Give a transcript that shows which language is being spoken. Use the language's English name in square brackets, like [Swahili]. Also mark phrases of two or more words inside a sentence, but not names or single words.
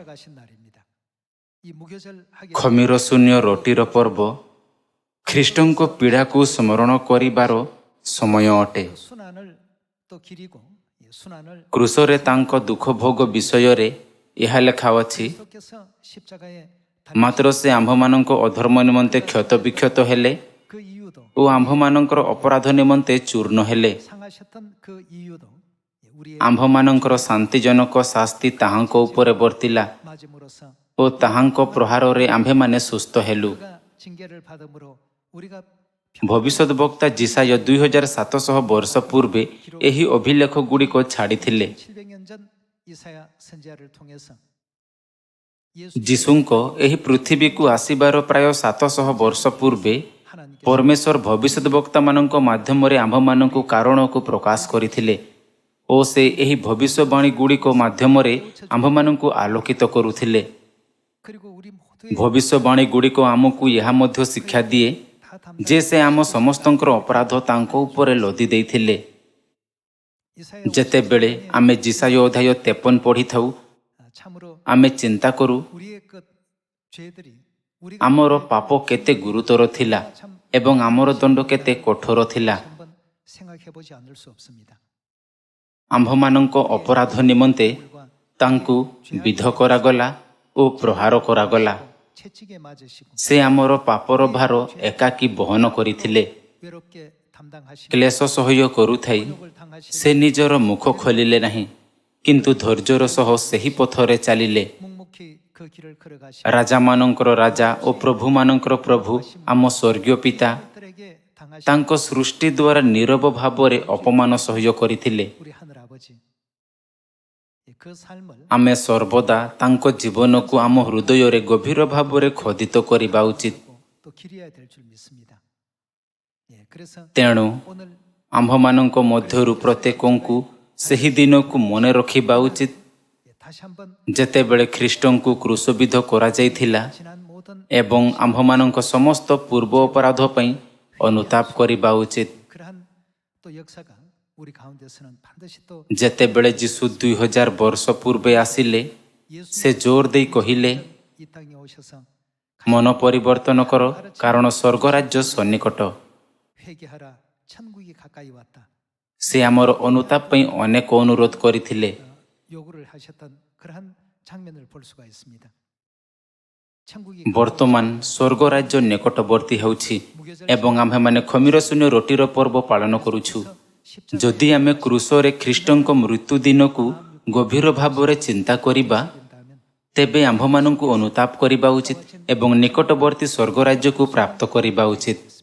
[Odia] ଖମିର ଶୂନ୍ୟ ରୋଟିର ପର୍ବ ଖ୍ରୀଷ୍ଟଙ୍କ ପୀଡ଼ାକୁ ସ୍ମରଣ କରିବାର ସମୟ ଅଟେ। [Korean] 순환을 [Odia] କ୍ରୁଶରେ ତାଙ୍କ ଦୁଃଖ ଭୋଗ ବିଷୟରେ ଏହା ଲେଖା ଅଛି, [Korean] 그리스도께서 십자가에 [Odia] ମାତ୍ର ସେ ଆମ୍ଭମାନଙ୍କ ଅଧର୍ମ ନିମନ୍ତେ କ୍ଷତ ବିକ୍ଷତ ହେଲେ [Korean] 그 이유도 [Odia] ଓ ଆମ୍ଭମାନଙ୍କର ଅପରାଧ ନିମନ୍ତେ ଚୂର୍ଣ୍ଣ ହେଲେ। [Korean] 상하셨던 그 이유도 우리의 [Odia] ଆମ୍ଭମାନଙ୍କର ଶାନ୍ତିଜନକ ଶାସ୍ତି ତାହାଙ୍କ ଉପରେ ବର୍ତ୍ତିଲା [Korean] 맞음으로써 [Odia] ଓ ତାହାଙ୍କ ପ୍ରହାରରେ ଆମ୍ଭେମାନେ ସୁସ୍ଥ ହେଲୁ। [Korean] 그가 징계를 받음으로 우리가 [Odia] ଭବିଷ୍ୟତ ବକ୍ତା ଜିସାୟ 2700 ବର୍ଷ ପୂର୍ବେ ଏହି ଅଭିଲେଖ ଗୁଡ଼ିକ ଛାଡ଼ିଥିଲେ। [Korean] 700년 전 이사야 선지자를 통해서 [Odia] ଯୀଶୁଙ୍କ ଏହି ପୃଥିବୀକୁ ଆସିବାର ପ୍ରାୟ 700 ବର୍ଷ ପୂର୍ବେ [Korean] 하나님께서 [Odia] ପରମେଶ୍ୱର ଭବିଷ୍ୟତ ବକ୍ତାମାନଙ୍କ ମାଧ୍ୟମରେ ଆମ୍ଭମାନଙ୍କୁ କାରଣକୁ ପ୍ରକାଶ କରିଥିଲେ ଓ ସେ ଏହି ଭବିଷ୍ୟବାଣୀ ଗୁଡ଼ିକ ମାଧ୍ୟମରେ ଆମ୍ଭମାନଙ୍କୁ ଆଲୋକିତ କରୁଥିଲେ। [Korean] 그리고 우리 모두의 [Odia] ଭବିଷ୍ୟବାଣୀ ଗୁଡ଼ିକ ଆମକୁ ଏହା ମଧ୍ୟ ଶିକ୍ଷା ଦିଏ [Korean] 다 [Odia] ଯେ ସେ ଆମ ସମସ୍ତଙ୍କର ଅପରାଧ ତାଙ୍କ ଉପରେ ଲଦି ଦେଇଥିଲେ। [Korean] 이사야 [Odia] ଯେତେବେଳେ ଆମେ ଜିସାୟ ଅଧ୍ୟାୟ 53 ପଢ଼ିଥାଉ, [Korean] 참으로 [Odia] ଆମେ ଚିନ୍ତା କରୁ [Korean] 우리의 그 죄들이 우리가 [Odia] ଆମର ପାପ କେତେ ଗୁରୁତର ଥିଲା ଏବଂ ଆମର ଦଣ୍ଡ କେତେ କଠୋର ଥିଲା। [Korean] 한번 생각해 보지 않을 수 없습니다. [Odia] ଆମ୍ଭମାନଙ୍କ ଅପରାଧ ନିମନ୍ତେ ତାଙ୍କୁ ବିଧ କରାଗଲା ଓ ପ୍ରହାର କରାଗଲା। [Korean] 채찍에 맞으시고 [Odia] ସେ ଆମର ପାପର ଭାର ଏକାକୀ ବହନ କରିଥିଲେ। [Korean] 외롭게 담당하시고 [Odia] କ୍ଲେଶ ସହ୍ୟ କରୁଥାଇ [Korean] 욕을 당하시고 [Odia] ସେ ନିଜର ମୁଖ ଖୋଲିଲେ ନାହିଁ, କିନ୍ତୁ ଧୈର୍ଯ୍ୟର ସହ ସେହି ପଥରେ ଚାଲିଲେ। [Korean] 묵묵히 그 길을 걸어가시고 [Odia] ରାଜାମାନଙ୍କର ରାଜା ଓ ପ୍ରଭୁମାନଙ୍କର ପ୍ରଭୁ ଆମ ସ୍ୱର୍ଗୀୟ ପିତା [Korean] 들에게 당하신 [Odia] ତାଙ୍କ ସୃଷ୍ଟି ଦ୍ୱାରା ନୀରବ ଭାବରେ ଅପମାନ ସହ୍ୟ କରିଥିଲେ। [Korean] 우리 하늘 아버지 그 삶을 [Odia] ଆମେ ସର୍ବଦା ତାଙ୍କ ଜୀବନକୁ ଆମ ହୃଦୟରେ ଗଭୀର ଭାବରେ ଖୋଦିତ କରିବା ଉଚିତ। [Korean] 또 기려야 될 줄 믿습니다. 그래서 [Odia] ତେଣୁ [Korean] 오늘 [Odia] ଆମ୍ଭମାନଙ୍କ ମଧ୍ୟରୁ ପ୍ରତ୍ୟେକଙ୍କୁ ସେହି ଦିନକୁ ମନେ ରଖିବା ଉଚିତ [Korean] 다시 한번 [Odia] ଯେତେବେଳେ ଖ୍ରୀଷ୍ଟଙ୍କୁ କ୍ରୁଶବିଦ୍ଧ କରାଯାଇଥିଲା [Korean] 지난 모든 [Odia] ଏବଂ ଆମ୍ଭମାନଙ୍କ ସମସ୍ତ ପୂର୍ବ ଅପରାଧ ପାଇଁ ଅନୁତାପ କରିବା ଉଚିତ। [Korean] 그러한 또 역사가 우리 가운데서는 반드시 또 [Odia] ଯେତେବେଳେ ଯୀଶୁ 2000 ବର୍ଷ ପୂର୍ବେ ଆସିଲେ, ସେ ଜୋର ଦେଇ କହିଲେ, [Korean] 이 땅에 오셔서 [Odia] ମନ ପରିବର୍ତ୍ତନ କର, କାରଣ ସ୍ୱର୍ଗରାଜ୍ୟ ସନ୍ନିକଟ। [Korean] 회개하라 천국이 가까이 왔다. [Odia] ସେ ଆମର ଅନୁତାପ ପାଇଁ ଅନେକ ଅନୁରୋଧ କରିଥିଲେ। [Korean] 요구를 하셨던 그러한 장면을 볼 수가 있습니다. 천국이 [Odia] ବର୍ତ୍ତମାନ ସ୍ୱର୍ଗରାଜ୍ୟ ନିକଟବର୍ତ୍ତୀ ହେଉଛି ଏବଂ ଆମ୍ଭେମାନେ ଖମିର ଶୂନ୍ୟ ରୋଟିର ପର୍ବ ପାଳନ କରୁଛୁ। ଯଦି ଆମେ କ୍ରୁଶରେ ଖ୍ରୀଷ୍ଟଙ୍କ ମୃତ୍ୟୁ ଦିନକୁ ଗଭୀର ଭାବରେ ଚିନ୍ତା କରିବା, ତେବେ ଆମ୍ଭମାନଙ୍କୁ ଅନୁତାପ କରିବା ଉଚିତ ଏବଂ ନିକଟବର୍ତ୍ତୀ ସ୍ୱର୍ଗରାଜ୍ୟକୁ ପ୍ରାପ୍ତ କରିବା ଉଚିତ।